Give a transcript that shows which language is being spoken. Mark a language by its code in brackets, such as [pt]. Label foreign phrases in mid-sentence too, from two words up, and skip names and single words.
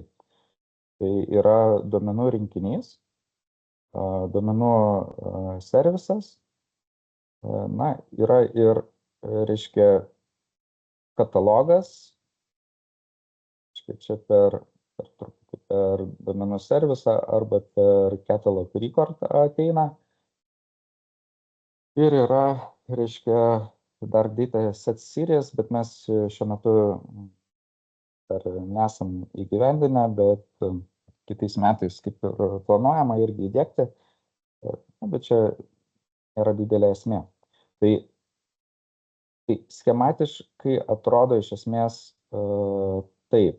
[lt] Tai yra duomenų rinkinys, duomenų servisas, na, yra ir, reiškia, katalogas, čia per duomenų servisą arba per [en] catalog record [lt] ateina. Ir yra, reiškia, dar [en] data set series, [lt] bet mes šiuo metu dar nesam įgyvendinę, bet kitais metais kaip ir planuojama irgi įdiegti, bet čia yra didelė esmė. Tai schematiškai atrodo iš esmės taip.